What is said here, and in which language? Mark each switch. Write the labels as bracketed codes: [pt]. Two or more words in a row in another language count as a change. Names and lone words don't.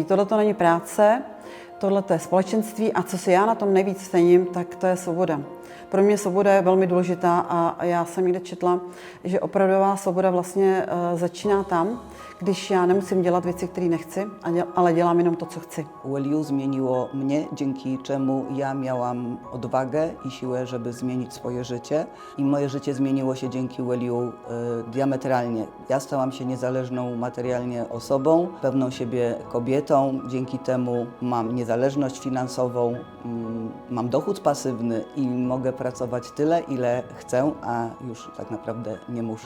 [cs] Tohle to není práce, tohle to je společenství a co si já na tom nejvíc cením, tak to je svoboda. Pro mě svoboda je velmi důležitá a já jsem někde četla, že opravdová svoboda vlastně začíná tam, když já nemusím dělat věci, které nechci, ale dělám jenom to, co chci. [pl] Value zmieniło mnie, dzięki czemu ja miałam odwagę i siłę, żeby zmienić swoje życie. I moje życie zmieniło się dzięki Value diametralnie. Ja stałam się niezależną materialnie osobą, pewną siebie kobietą. Dzięki temu mam niezależność finansową, mam dochód pasywny i mogę pracować tyle, ile chcę, a już tak naprawdę nie muszę.